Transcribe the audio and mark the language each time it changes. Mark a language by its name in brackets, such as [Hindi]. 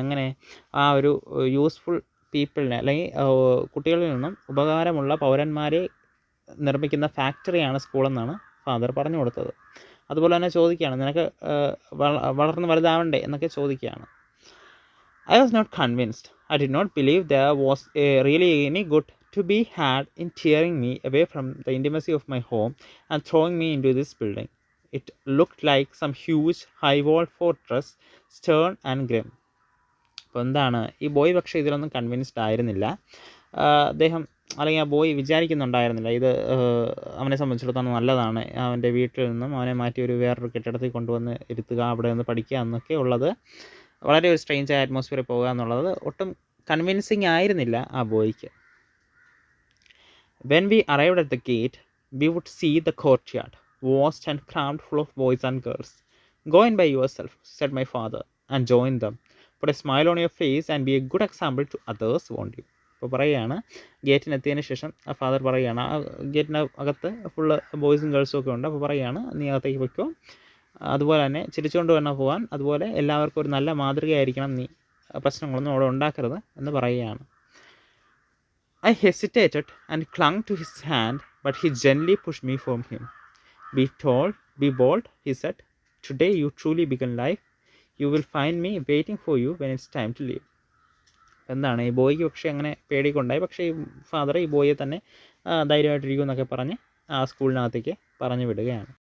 [Malayalam] എങ്ങനെ ആ ഒരു യൂസ്ഫുൾ പീപ്പിളിനെ, അല്ലെങ്കിൽ കുട്ടികളിൽ നിന്നും ഉപകാരമുള്ള പൗരന്മാരെ നിർമ്മിക്കുന്ന ഫാക്ടറിയാണ് സ്കൂളെന്നാണ് ഫാദർ പറഞ്ഞു കൊടുത്തത്. അതുപോലെ തന്നെ ചോദിക്കുകയാണ്, നിനക്ക് വളർന്ന് വലുതാവണ്ടേ എന്നൊക്കെ ചോദിക്കുകയാണ്. [English] I was not convinced. I did not believe there was really any good to be had in tearing me away from the intimacy of my home and throwing me into this building. It looked like some huge high-walled fortress, stern and grim. [Malayalam] അപ്പോൾ എന്താണ്, ഈ boy പക്ഷേ ഇതിലൊന്നും convinced ആയിരുന്നില്ല. അദ്ദേഹം, അല്ലെങ്കിൽ ആ boy വിചാരിക്കുന്നുണ്ടായിരുന്നില്ല ഇത് അവനെ സംബന്ധിച്ചിടത്തോളം നല്ലതാണ്, അവൻ്റെ വീട്ടിൽ നിന്നും അവനെ മാറ്റി ഒരു വേറൊരു കെട്ടിടത്തിൽ കൊണ്ടുവന്ന് ഇരുത്തുക, അവിടെ നിന്ന് പഠിക്കുക എന്നൊക്കെ ഉള്ളത്, വളരെ ഒരു സ്ട്രേഞ്ചായ അറ്റ്മോസ്ഫിയറിൽ പോകുക എന്നുള്ളത് ഒട്ടും കൺവിൻസിങ് ആയിരുന്നില്ല ആ ബോയ്ക്ക്. [English] When we arrived at the gate, we would see the courtyard, vast and crammed full of boys and girls. Go in by yourself, said my father, and join them. Put a smile on your face and be a good example to others, won't you? [Malayalam] അപ്പോൾ പറയുകയാണ്, ഗേറ്റിനെത്തിയതിന് ശേഷം ആ father പറയുകയാണ്, ആ ഗേറ്റിന് അകത്ത് full ബോയ്സും ഗേൾസും ഒക്കെ ഉണ്ട്. അപ്പോൾ പറയുകയാണ്, നീ അകത്തേക്ക് വയ്ക്കോ, അതുപോലെ തന്നെ ചിരിച്ചുകൊണ്ട് വേണം പോകാൻ, അതുപോലെ എല്ലാവർക്കും ഒരു നല്ല മാതൃകയായിരിക്കണം നീ, പ്രശ്നങ്ങളൊന്നും അവിടെ ഉണ്ടാക്കരുത് എന്ന് പറയുകയാണ്. [English] I hesitated and clung to his hand, but he gently pushed me from him. Be bold, he said. Today you truly began life. You will find me waiting for you when it's time to leave. [Malayalam] എന്താണ്, ഈ ബോയ്ക്ക് പക്ഷേ അങ്ങനെ പേടിക്കൊണ്ടായി. പക്ഷേ ഈ father ഈ ബോയെ തന്നെ ധൈര്യമായിട്ടിരിക്കും എന്നൊക്കെ പറഞ്ഞ് ആ സ്കൂളിനകത്തേക്ക് പറഞ്ഞു വിടുകയാണ്.